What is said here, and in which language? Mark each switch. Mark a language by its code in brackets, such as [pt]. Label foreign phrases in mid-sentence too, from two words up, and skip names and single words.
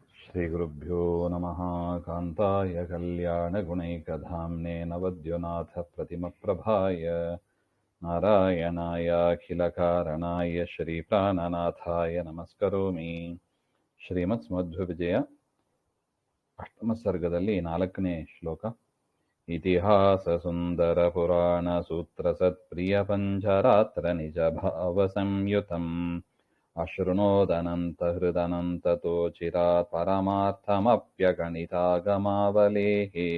[sa] श्रीगुरुभ्यो नमः। कान्ताय कल्याणगुणैकधाम्ने नवद्युनाथप्रतिमप्रभाय नारायणायाखिलकारणाय श्रीप्राणनाथाय नमस्करोमि। [kn] ಶ್ರೀಮತ್ಸ್ಮಧ್ವವಿಜಯ ಅಷ್ಟಮ ಸರ್ಗದಲ್ಲಿ 4ನೇ ಶ್ಲೋಕ. [sa] ಇತಿಹಾಸ ಸುಂದರ ಪುರಾಣ ಸೂತ್ರ ಸತ್ಪ್ರಿಯ ಪಂಚರಾತ್ರ ನಿಜ ಭಾವ ಸಂಯುತಂ ಅಶೃಣೋದನಂತ ಹೃದನಂತತೋ ಚಿರಾತ್ ಪರಮಾರ್ಥಮಪ್ಯಗಣಿತಾಗಮಾವಲೇಃ.